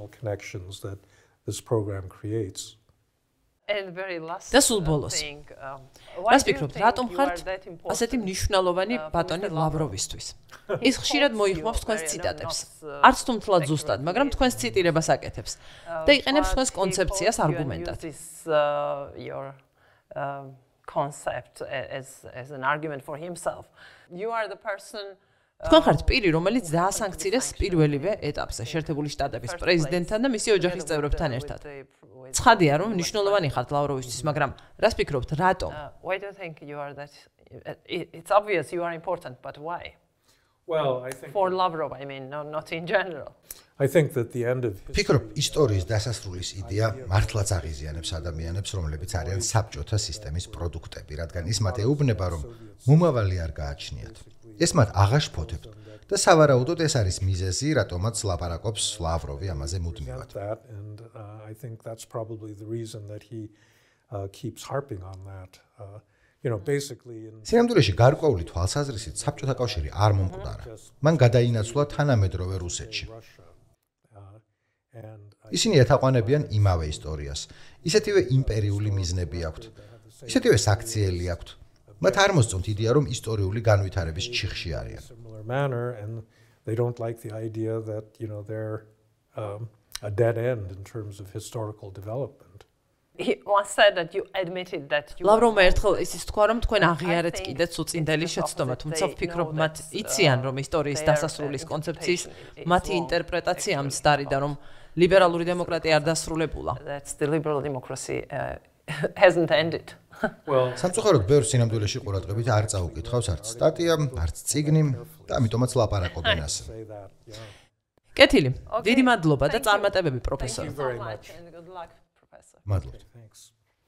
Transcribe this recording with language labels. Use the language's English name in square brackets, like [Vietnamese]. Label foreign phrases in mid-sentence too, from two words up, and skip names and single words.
[Georgian] და სულ ბოლოს. რას ფიქრობთ, რატომ ხართ ასეთი მნიშვნელოვანი ბატონი ლავროვისთვის? ის ხშირად მოიხმობს თქვენს ციტატებს. არც თუ მთლად ზუსტად, მაგრამ თქვენს ციტირებას აკეთებს და იყენებს თქვენს კონცეფციას არგუმენტად. [English] Concept as an argument for himself. You are the person [Georgian] თქვენ ხართ პირი, რომელიც დაასანქცირეს პირველივე ეტაპზე შეერთებული შტატების პრეზიდენტთან და მისი ოჯახის წევრებთან ერთად. ცხადია, რომ მნიშვნელოვანი ხართ ლავროვისთვის, მაგრამ რას ფიქრობთ, რატომ? [English] Why do you think you are that? It's obvious you are important, but why? Well, I think for Lavrov, I mean, not in general. I think that the end of [Georgian] ფიქრობ, ისტორიის დასასრულის იდეა მართლაც აღიზიანებს ადამიანებს, რომლებიც არიან საბჭოთა სისტემის პროდუქტები, რადგან ის მათ ეუბნება, რომ მომავალი არ გააჩნიათ. ეს მათ აღაშფოთებთ და სავარაუდოდ ეს არის მიზეზი, რატომაც ლაპარაკობს ლავროვი ამაზე მუდმივად. [English] And I think that's probably the reason that he keeps harping on that. Basically [Georgian] სინამდვილეში გარკვეული თვალსაზრისით საბჭოთა კავშირი არ მომკვდარა. მან გადაინაცვლა თანამედროვე რუსეთში. ისინი ეთაყვანებიან იმავე ისტორიას. ისეთივე იმპერიული მიზნები აქვთ. ისეთივე საქციელი აქვთ. მათ არ მოსწონთ იდეა, რომ ისტორიული განვითარების ჩიხში არიან. [English] They don't like the idea that, they're a dead end in terms of historical development. He once said that you admitted that you [Georgian] ლავროვმა ერთხელ ისიც თქვა, რომ თქვენ აღიარეთ კიდეც უწინდელი შეცდომა, თუმცა ვფიქრობ, მათ იციან, რომ ისტორიის დასასრულის კონცეფციის მათი ინტერპრეტაცია მცდარი და რომ ლიბერალური დემოკრატია არ დასრულებულა. [English] That's the liberal democracy hasn't ended. [Georgian] სამწუხაროდ ბევრ სინამდვილეში ყურადღებით არ წაუკითხავს არც სტატია, არც წიგნი და ამიტომაც ლაპარაკობენ ასე. კეთილი, დიდი მადლობა და წარმატებები პროფესორი. მადლობა.